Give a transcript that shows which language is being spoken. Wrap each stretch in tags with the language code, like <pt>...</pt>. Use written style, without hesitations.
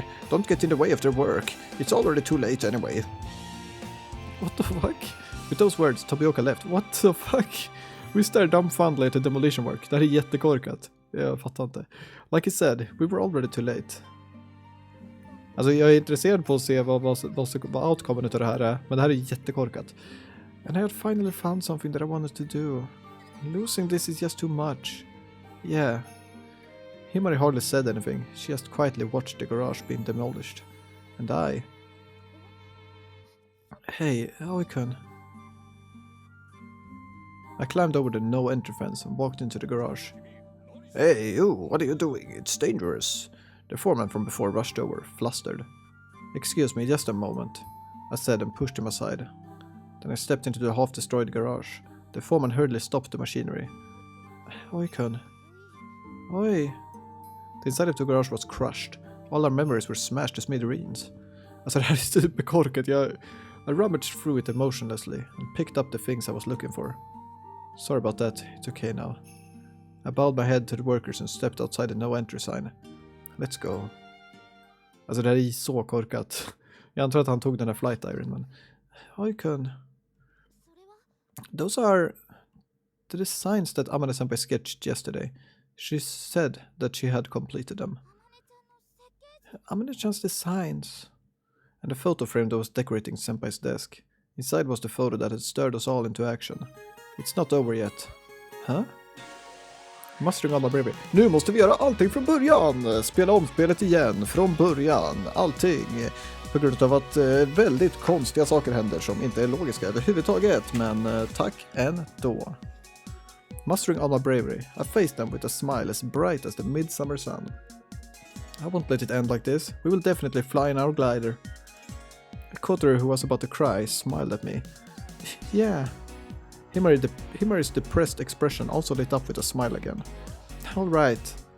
<en>Don't get in the way of their work. It's already too late anyway. What the fuck? With those words, Tobioka left. What the fuck? We stared dumbfoundedly at the demolition work.</en> <sv>Det här är jättekorkat. Jag fattar inte.</sv> <en>Like I said, we were already too late.</en> <sv>Alltså jag är intresserad på att se vad outcomen av det här är. Men det här är jättekorkat.</sv> <en>And I had finally found something that I wanted to do. Losing this is just too much. Yeah. Himari hardly said anything. She just quietly watched the garage being demolished. And I... Hey, Aoi-kun. I climbed over the no-entry fence and walked into the garage. Hey, you, what are you doing? It's dangerous. The foreman from before rushed over, flustered. Excuse me, just a moment, I said and pushed him aside. Then I stepped into the half-destroyed garage. The foreman hurriedly stopped the machinery. Aoi-kun. Oi. The inside of the garage was crushed. All our memories were smashed to smithereens.</en> <sv>Alltså det här är superkorkat.</sv> <en>I rummaged through it emotionlessly and picked up the things I was looking for. Sorry about that, it's okay now. I bowed my head to the workers and stepped outside the no-entry sign. Let's go.</en> <sv>Alltså det här är så korkat. Jag antar att han tog den här flight iron, men...</sv> <en>Aoi-kun. Those are the designs that Amane-senpai sketched yesterday. She said that she had completed them. Amane-chan's designs. and a photo frame that was decorating Senpai's desk. Inside was the photo that had stirred us all into action. It's not over yet. Huh? Mastering alla bredvid.</en> <sv>Nu måste vi göra allting från början! Spela om spelet igen, från början. Allting. På grund av att väldigt konstiga saker händer som inte är logiska överhuvudtaget, men tack ändå.</sv> <en>Mastering all my bravery, I faced them with a smile as bright as the midsummer sun. I won't let it end like this. We will definitely fly in our glider. A coterie who was about to cry smiled at me. Yeah. Himari's depressed expression also lit up with a smile again. All right.</en>